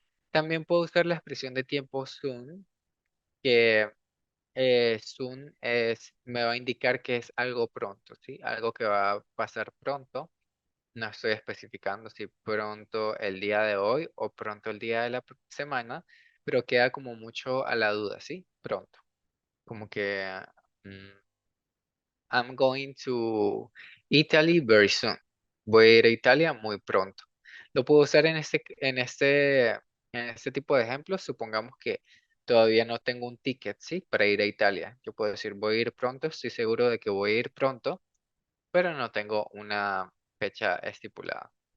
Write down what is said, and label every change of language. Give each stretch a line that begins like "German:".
Spanish: También puedo usar la expresión de tiempo soon, que soon me va a indicar que es algo pronto, ¿sí? Algo que va a pasar pronto. No estoy especificando si pronto el día de hoy o pronto el día de la semana, pero queda como mucho a la duda, ¿sí? Pronto. Como que
English: mm, I'm going to Italy very soon.
Spanish: Voy a ir a Italia muy pronto. Lo puedo usar en este tipo de ejemplos. Supongamos que todavía no tengo un ticket, ¿sí? Para ir a Italia. Yo puedo decir voy a ir pronto, estoy seguro de que voy a ir pronto, pero no tengo una fecha estipulada.